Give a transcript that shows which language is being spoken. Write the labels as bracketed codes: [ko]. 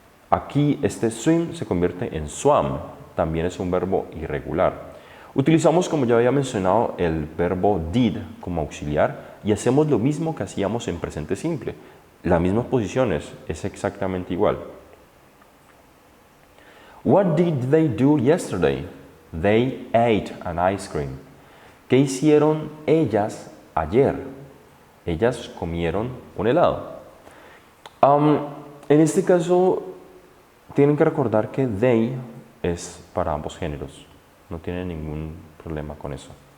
[es] Aquí este swim se convierte en swam, también es un verbo irregular. Utilizamos, como ya había mencionado, el verbo did como auxiliar y hacemos lo mismo que hacíamos en presente simple. Las mismas posiciones, es exactamente igual. [en] What did they do yesterday? They ate an ice cream. [es] ¿Qué hicieron ellas ayer? Ellas comieron un helado. En este caso, tienen que recordar que they es para ambos géneros. No tienen ningún problema con eso.